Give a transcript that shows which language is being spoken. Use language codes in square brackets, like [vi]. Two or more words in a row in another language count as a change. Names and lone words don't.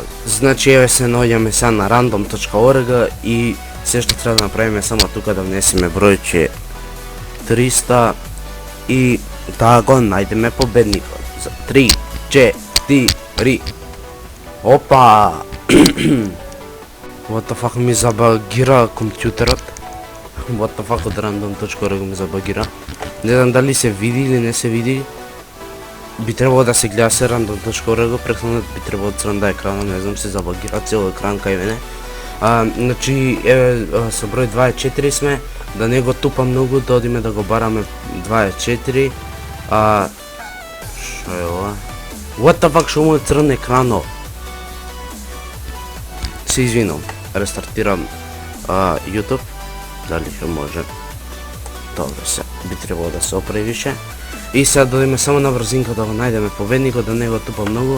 [mk] Значи еве се наоѓаме сега на random.org и се што треба да направиме само тука да внесеме бројче 300 и да го најдеме победникот. За 3, 4... Опа! [en] What the fuck, [mk] ми забагира компјутерот. [en] What the fuck, [mk] од random.org ми забагира. Не знам дали се види или не се види. Би требало да се гледа се random.org, прекнат би требало црн да екрана, не знам, се забагира цел екран кај мене. Значи, еве, со број 24 сме, да не го тупа многу, да одиме да го бараме 24. Шо е ова? [en] What the fuck, [mk] шо му е црн екрано? Се извинам, рестартирам YouTube, дали ќе може. Добре, се, би требало да се оправи више. И сега да одиме само на брзинка да го најдеме победникот, да не го тупа многу.